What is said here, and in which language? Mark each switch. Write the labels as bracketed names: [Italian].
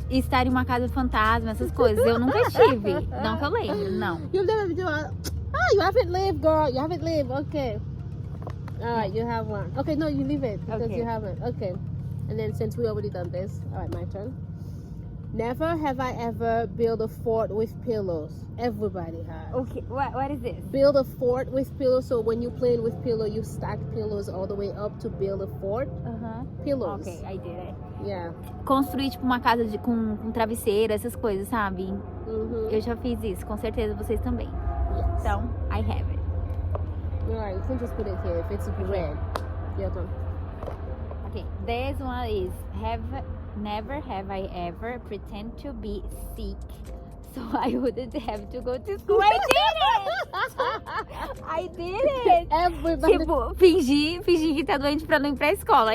[Portuguese] estar em uma casa fantasma, essas coisas, eu nunca estive. Não que eu lembro, não. [English] You've never been to a... Oh, you haven't lived, girl. You haven't lived. Okay. All right, you have one. Okay, no, you leave it because Okay. you haven't. Okay. And then since we already done this, all right, my turn. Never have I ever built a fort with pillows. Everybody has. Okay, what is this? Build a fort with pillows. So when you playing with pillow, you stack pillows all the way up to build a fort. Pillows. Okay, I did it. Yeah. [Portuguese] Construir, tipo, uma casa com travesseiro, essas coisas, sabe? Mm-hmm. Eu já fiz isso, com certeza vocês também. [English] Yes. [Portuguese] Então, [English] I have it. All right, you can just put it here if it's red. Your turn. Okay, this one is never have I ever pretend to be sick so I wouldn't have to go to school. I did it! I did it! Everybody. [Portuguese] Tipo, fingir que tá doente pra não ir pra escola.